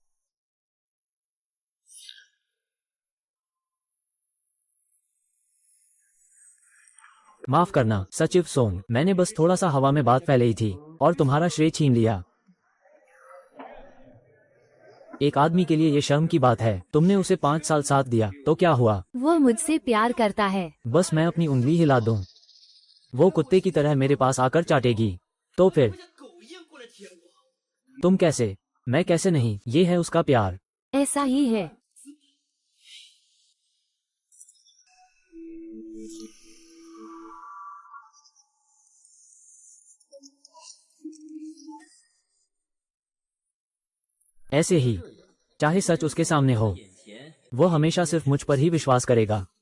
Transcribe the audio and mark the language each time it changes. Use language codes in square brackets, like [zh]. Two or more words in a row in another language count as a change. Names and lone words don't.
[hi] माफ करना सचिव सोंग, मैंने बस थोड़ा सा हवा में बात फैलाई थी और तुम्हारा श्रेय छीन लिया। एक आदमी के लिए ये शर्म की बात है। तुमने उसे 5 साल साथ दिया तो क्या हुआ? वो मुझसे प्यार करता है। बस मैं अपनी उंगली हिला दूं, वो कुत्ते की तरह मेरे पास आकर चाटेगी। तो फिर [zh] 像狗一样过来舔我。 [hi] तुम कैसे? मैं कैसे नहीं, ये है उसका प्यार। ऐसा ही है। ऐसे ही, चाहे सच उसके सामने हो, वो हमेशा सिर्फ मुझ पर ही विश्वास करेगा।